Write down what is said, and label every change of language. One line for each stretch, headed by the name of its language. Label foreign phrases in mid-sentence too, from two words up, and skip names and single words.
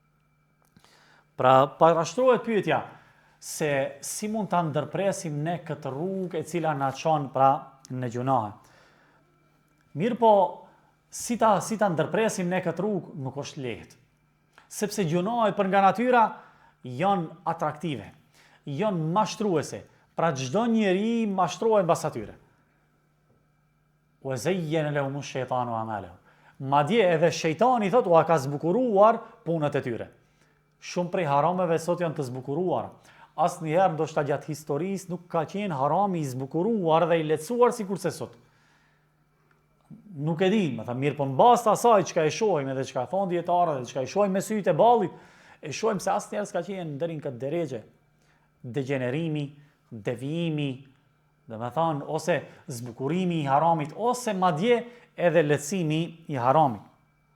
Albanian: Pra parashtrohet pyetja se si mund ta ndërpresim ne këtë rrugë e cila na çon pra në gjunahe. Mirë po si ta ndërpresim ne këtë rrugë nuk është lehtë. Sepse gjunahet për nga natyra janë atraktive, janë mashtruese. Pra çdo njeri mashtrohet mbas atyre.
Arabic: وزين لهم الشيطان أعمالهم.
Albanian: Madje edhe shejtani thotë u ka zbukuruar punët e tyre. Shumë prej harameve sot janë të zbukuruara. Asnjëherë ndoshta gjatë historisë nuk ka qenë harami i zbukuruar dhe i lehtësuar sikurse sot. Nuk e di, më tha mirë, po mbas asaj çka e shohim edhe çka thon dietarët edhe çka e shohim me sytë e ballit, e shohim se asnjëherë s'ka qenë deri në këtë derexhe degenerimi, devijimi, dhe me thonë, ose zbukurimi i haramit, ose madje edhe lehtësimi i haramit.